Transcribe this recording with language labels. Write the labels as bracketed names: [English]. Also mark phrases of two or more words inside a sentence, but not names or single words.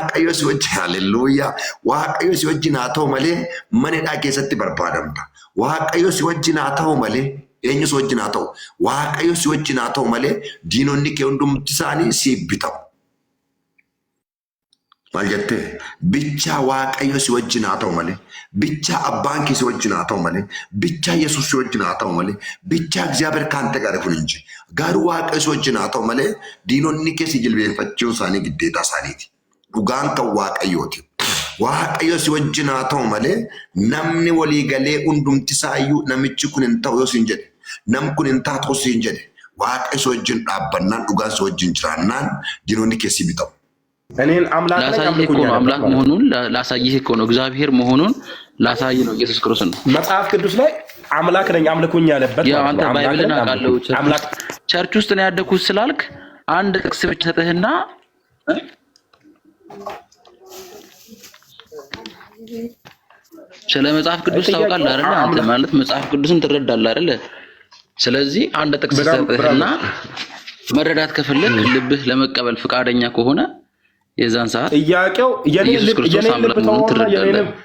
[Oromo] waaqayyo si wajjin haleluuyaa waaqayyo si wajjin haa ta'u malee manadhaa keessatti barbaadamta waaqayyo si wajjin haa ta'u malee eenyu si wajjin haa ta'u waaqayyo si wajjin haa ta'u malee diinonni kee hundumti isaanii si bitamu maal jettee bicha waaqayyo si wajjin haa ta'u malee bicha abbaan kee si wajjin haa ta'u malee bicha yesuus si wajjin haa ta'u malee bicha [Amharic] እግዚአብሔር ካንተ ጋር ይሁን እንጂ ጋር [Oromo] waaqayyo si wajjin haa ta'u malee diinonni kee si jilbeenfachuun isaanii giddeetaa isaaniiti dhugaan kan waaqayyooti waaqayyo si wajjin haa ta'u malee namni walii galee hundumti isaayyuu namichi kun hin ta'u yoo siin jedhe nam kun hin taatu siin jedhe waaqayyo si wajjin dhaabbannaan dhugaan si wajjin jiraannaan diinonni kee si bitamu [Amharic] እኔን አምላክ መሆኑን ላሳይህ እኮ ነው እግዚአብሔር መሆኑን ላሳይ ነው ኢየሱስ ክርስቶስ ነው መጽሐፍ ቅዱስ ላይ አምላክ ነኝ አምልኩኝ ያለበት ያው አንተ ባይብልን አቃለው አምላክ ቸርች ውስጥ ነው ያደኩት ስላልክ አንድ ጥቅስ ብቻ ተተህና ስለ መጽሐፍ ቅዱስ ታውቃለህ አይደል አንተ ማለት መጽሐፍ ቅዱስን ትረዳለህ አይደል ስለዚህ አንድ ጥቅስ ተተህና መረዳት ከፈለክ ልብህ ለመቀበል ፍቃደኛ ከሆነ የዛን ሰዓት ጥያቄው የኔ ልብ ተወውና